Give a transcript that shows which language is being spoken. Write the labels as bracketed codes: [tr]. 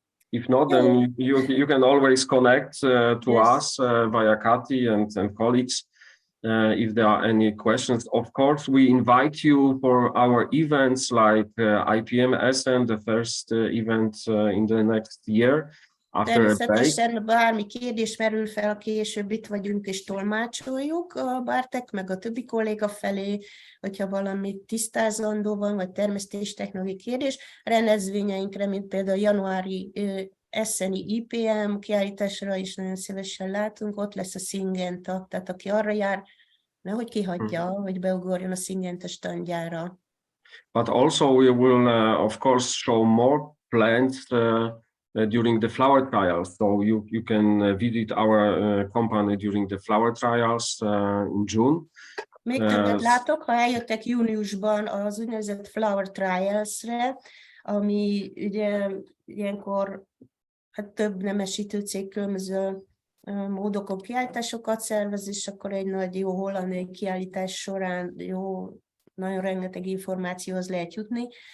[en] If not, then you can always connect to us via Kati and colleagues if there are any questions. Of course, we invite you for our events like IPM Essen, the first event in the next year. [hu] Természetesen bármi kérdés merül fel, később itt vagyunk és tolmácsoljuk a Bartek meg a többi kolléga felé, hogyha valami tisztázandó van, vagy termesztéstechnológiai kérdés. Rendezvényeinkre, mint például a januári esseni IPM kiállításra is nagyon szívesen látunk, ott lesz a Syngenta, tehát aki arra jár, nehogy kihagyja, hogy beugorjon a Syngenta standjára. [en] But also we will, of course, show more plants during the flower trials. So you can visit our company during the flower trials in June. [hu] Még többet látok, ha eljöttek júniusban az úgynevezett flower trials-re, ami ugye ilyenkor több nemesítő cég különböző módokon kiállításokat szervez, és akkor egy nagy jó holland kiállítás során nagyon rengeteg információhoz lehet jutni.